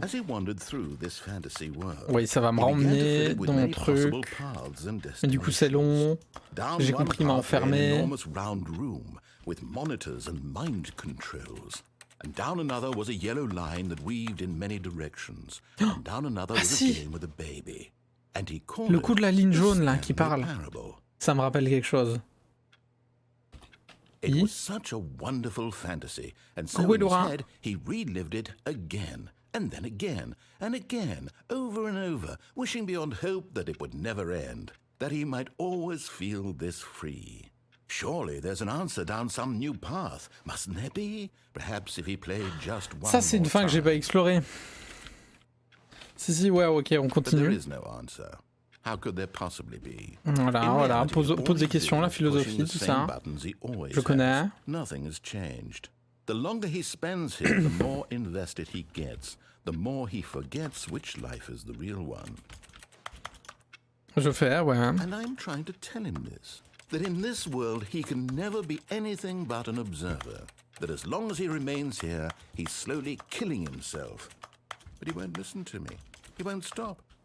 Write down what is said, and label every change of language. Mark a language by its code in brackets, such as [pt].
[fr] Oui, ça va me ramener dans mon truc. Mais du coup, c'est long. J'ai compris, il m'a enfermé. [en] With monitors and mind controls. And down another was a yellow line that weaved in many directions. And down another was a game with a baby. And he called [fr] le coup de la ligne jaune là qui parle. Ça me rappelle quelque chose. [en] It was such a wonderful fantasy, and so instead he relived it again, and then again, and again, over and over, wishing beyond hope that it would never end, that he might always feel this free. Surely there's an answer down some new path, mustn't there be? Perhaps if he played just one. [fr] Ça c'est une fin que j'ai pas explorée. Si, ouais, ok, on continue. [en] There is no answer. How could there possibly be? [fr] Voilà, pose des questions, la philosophie, tout ça. Je connais. [en] Nothing has changed. The longer he spends here, the more invested he gets, the more he forgets which life is the real one. [fr] Je fais, ouais. [en] And I'm trying to tell him this, that in this world he can never be anything but an observer, that as long as he remains here, he's slowly killing himself. But he won't listen to me. He won't stop.